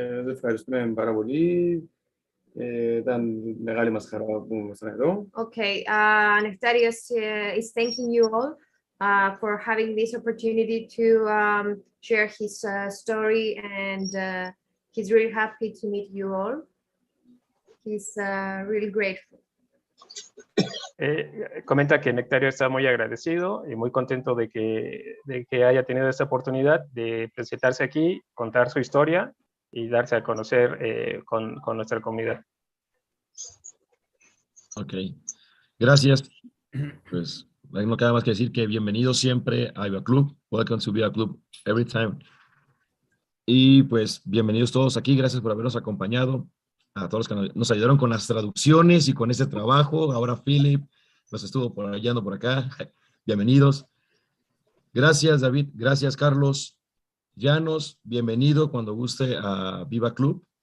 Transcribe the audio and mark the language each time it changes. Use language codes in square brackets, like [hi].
[el] Ευχαριστούμε πάρα πολύ. Ήταν μεγάλη μας χαρά που ήμασταν εδώ. [en] Okay, Nektarios is thanking you all for having this opportunity to share his story, and he's really happy to meet you all. He's really grateful. [es] Comenta que Nektarios está muy agradecido y muy contento de que haya tenido esta oportunidad de presentarse aquí, contar su historia y darse a conocer con nuestra comunidad. Ok, gracias. Pues no queda más que decir que bienvenidos siempre a BIIBA Club. [en] Welcome to BIIBA Club every time. [es] Y pues bienvenidos todos aquí. Gracias por habernos acompañado. A todos los que nos ayudaron con las traducciones y con este trabajo. Ahora Philip nos estuvo apoyando por acá. Bienvenidos. Gracias, David. Gracias, Carlos. Llanos, bienvenido cuando guste a BIIBA Club.